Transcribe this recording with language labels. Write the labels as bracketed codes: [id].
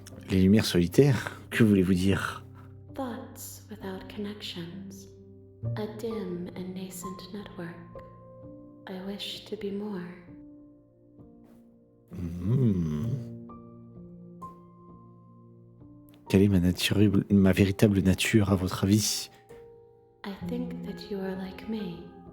[fr] Les lumières solitaires, que voulez-vous dire? [en] Thoughts without connections. A dim and nascent network. I wish to be more. [fr] Quelle est ma véritable nature, à votre avis? [en] I think that you are like me.